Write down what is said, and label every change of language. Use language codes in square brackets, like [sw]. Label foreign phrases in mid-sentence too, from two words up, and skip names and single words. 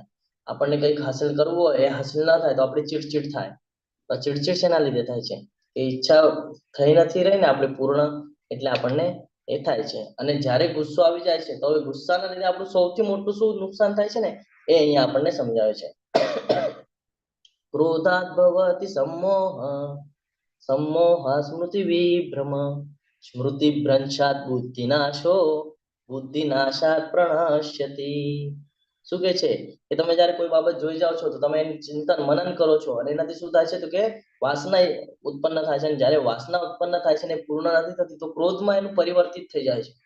[gu] આપણને કંઈક હાસિલ કરવું હોય એ હાસિલ ના થાય તો આપણી ચીડચીડ થાય. તો ચીડચીડ શેના લીધે થાય છે, એ ઈચ્છા થઈ નથી રહી ને આપણે પૂર્ણ, એટલે આપણને એ થાય છે. અને જ્યારે ગુસ્સો આવી જાય છે તો હવે ગુસ્સાના લીધે આપણું સૌથી મોટું શું નુકસાન થાય છે ને એ અહીંયા આપણને સમજાવે છે. [sa] ક્રોધાત ભવતિ सम्मोह, सम्मोह સ્મૃતિ વિભ્રમ, સ્મૃતિ ભ્રંશાત બુદ્ધિનાશો, બુદ્ધિનાશાત પ્રણશ્યતિ. [gu] શું કે છે કે તમે જ્યારે કોઈ બાબત જોઈ જાઓ છો તો તમે એનું ચિંતન મનન કરો છો અને એનાથી શું થાય છે તો કે વાસના ઉત્પન્ન થાય છે. અને જ્યારે વાસના ઉત્પન્ન થાય છે ને પૂર્ણ નથી થતી તો ક્રોધમાં એનું પરિવર્તિત થઈ જાય છે.